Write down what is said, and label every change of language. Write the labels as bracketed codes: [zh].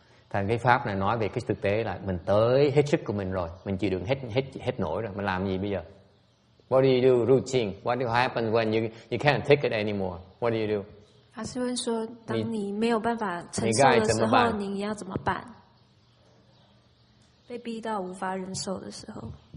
[vi] Thành cái pháp này nói về cái thực tế là mình tới hết sức của mình rồi, mình chịu đựng hết nổi rồi, mình làm gì bây giờ? [en] What do you do? Routine. What will happen when you can't take it anymore? What do you do? [zh] 法师问说，当你没有办法承受的时候，你要怎么办？被逼到无法忍受的时候。